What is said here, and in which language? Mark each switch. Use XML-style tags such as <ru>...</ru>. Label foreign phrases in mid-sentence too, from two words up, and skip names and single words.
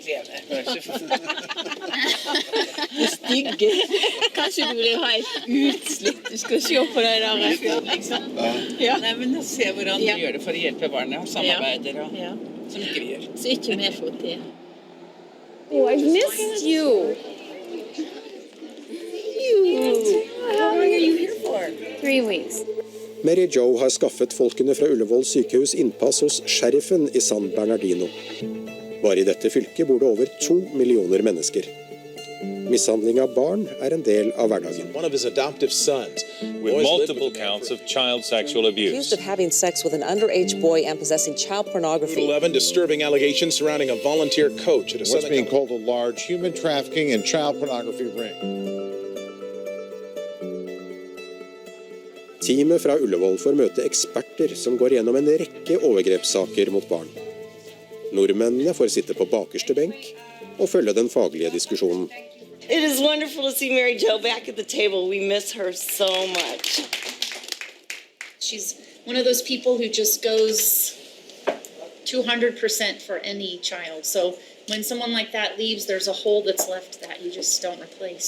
<no>Det stygge. Kanskje du blir helt utslitt. Du skal se på det der. Liksom. Ja. Nei, men se hvordan de gjør det for å hjelpe barna. Samarbeider og som ikke vi gjør. Så ikke vi får til.</no> <en>Oh, I missed you. How long are you here for? 3 weeks.</en> <no>Mary Jo har skaffet folkene fra Ullevål sykehus innpass hos sheriffen i San Bernardino. Bare i dette fylket bor det over 2 millioner mennesker. Mishandling av barn en del av hverdagen.</no> <en>One of his adoptive sons, with multiple counts of child sexual abuse. Accused of having sex with an underage boy and possessing child pornography. 11 disturbing allegations surrounding a volunteer coach at a what's being called a large human trafficking and child pornography ring.</en> <no>Teamet fra Ullevål får møte eksperter som går gjennom en rekke overgrepssaker mot barn. Nordmennene får sitte på bakerste benk og følge den faglige diskusjonen.</no> <en>It is wonderful to see Mary Jo back at the table. We miss her so much. She's one of those people who just goes 200% for any child. So when someone like that leaves, there's a hole that's left that you just don't replace.</en>